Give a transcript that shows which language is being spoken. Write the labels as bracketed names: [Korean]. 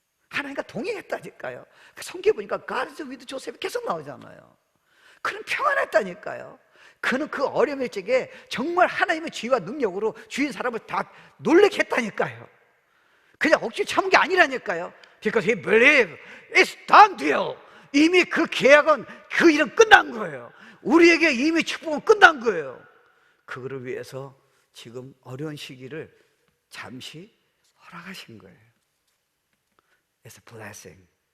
[Korean] 하나님과 동행했다니까요. 성경에 보니까 [English] God is with Joseph [Korean] 이 계속 나오잖아요. 그는 평안했다니까요. 그는 그 어려움의 적에 정말 하나님의 지혜와 능력으로 주인 사람을 다 놀래게 했다니까요. 그냥 억지로 참은 게 아니라니까요. [English] Because he believed it's done deal. [Korean] 이미 그 계약은, 그 일은 끝난 거예요. 우리에게 이미 축복은 끝난 거예요. 그거를 위해서 지금 어려운 시기를 잠시 허락하신 거예요. [English] It's a blessing.